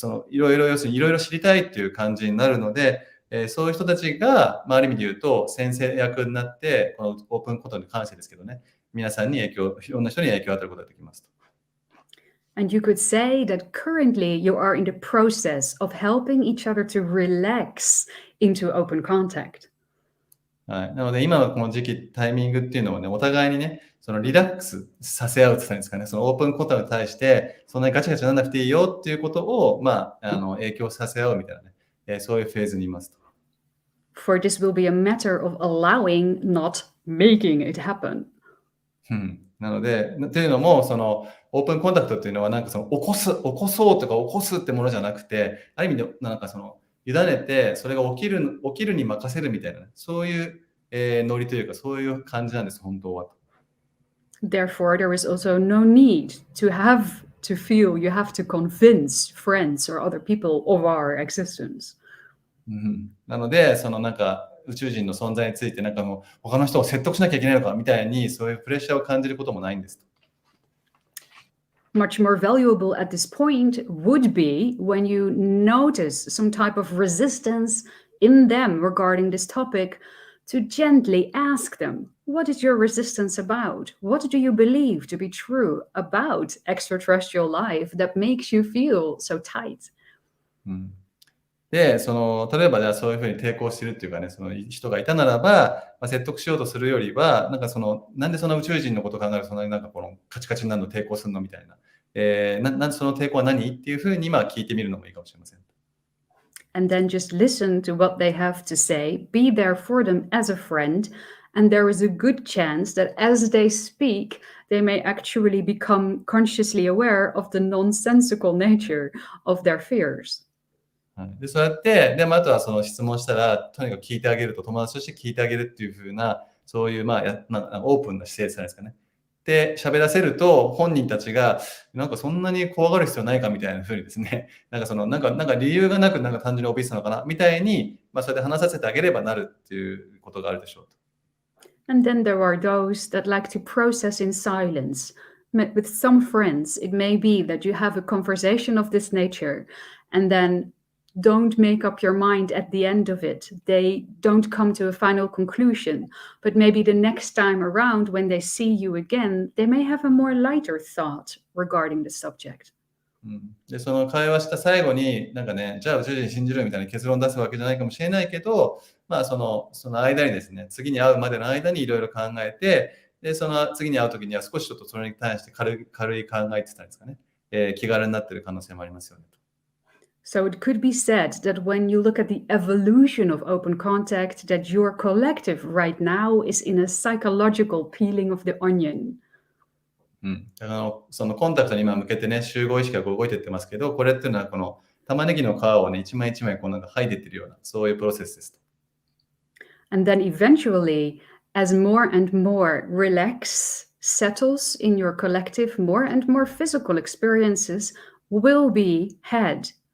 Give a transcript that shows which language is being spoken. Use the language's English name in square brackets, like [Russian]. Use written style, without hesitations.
[Japanese] いろいろ要するにいろいろ知りたいっていう感じになるので、そういう人たちが、ある意味で言うと先生役になって、このオープンことに関してですけどね、皆さんにいろんな人に影響を与えることができますと。 [English] And you could say that currently you are in the process of helping each other to relax into open contact. [Japanese] なので今のこの時期、タイミングっていうのはね、お互いにね、そのリラックスさせ合うって言ったんですかね、そのオープンコンタクトに対して、そんなにガチャガチャなんなくていいよっていうことを、影響させ合うみたいなね、そういうフェーズにいますと。 [English] For this will be a matter of allowing, not making it happen. [Japanese] なので、というのも、そのオープンコンタクトっていうのは、なんかその起こそうとか起こすってものじゃなくて、ある意味でなんかその委ねて、それが起きるに任せるみたいな、ね、そういう、ノリというか、そういう感じなんです、本当は。 [English] Therefore, there is also no need to have to feel you have to convince friends or other people of our existence. [Japanese] なので、そのなんか宇宙人の存在についてなんかもう他の人を説得しなきゃいけないのかみたいにそういうプレッシャーを感じることもないんです。 [English] Much more valuable at this point would be when you notice some type of resistance in them regarding this topic to gently ask them, what is your resistance about? What do you believe to be true about extraterrestrial life that makes you feel so tight? [Japanese] で、例えばじゃあそういうふうに抵抗してるっていうかね、その人がいたならば、説得しようとするよりは、なんかなんでその宇宙人のことを考えるとそんなになんかこのカチカチになるの抵抗するのみたいな。なんでその抵抗は何っていうふうに聞いてみるのもいいかもしれません。 [English] And then just listen to what they have to say, be there for them as a friend, and there is a good chance that as they speak, they may actually become consciously aware of the nonsensical nature of their fears. [Japanese] でそうやって、であとはその質問したら、とにかく聞いてあげると、友達として聞いてあげるっていう風な、そういうオープンな姿勢ですかね。って喋らせると、本人たちが、なんかそんなに怖がる必要ないかみたいな風にですね、なんか理由がなく、なんか単純にオビスなのかなみたいに、それで話させてあげればなるっていうことがあるでしょうと。 [English] And then there are those that like to process in silence. With some friends, it may be that you have a conversation of this nature and then don't make up your mind at the end of it. They don't come to a final conclusion, but maybe the next time around when they see you again, they may have a more lighter thought regarding the subject. [Japanese] で、その会話した最後に、なんかね、じゃあ宇宙人信じるみたいな結論を出すわけじゃないかもしれないけど、その間にですね、次に会うまでの間にいろいろ考えて、で、その次に会うときには少しちょっとそれに対して軽い考えてたんですかね、気軽になっている可能性もありますよねと。 [English] So it could be said that when you look at the evolution of open contact, that your collective right now is in a psychological peeling of the onion. [Japanese] だからそのコンタクトに今向けてね、集合意識がこう動いていってますけど、これっていうのはこの玉ねぎの皮をね、一枚一枚こうなんか剥いでいってるような、そういうプロセスですと。 [English] And then eventually, as more and more relax settles in your collective, more and more physical experiences will be had.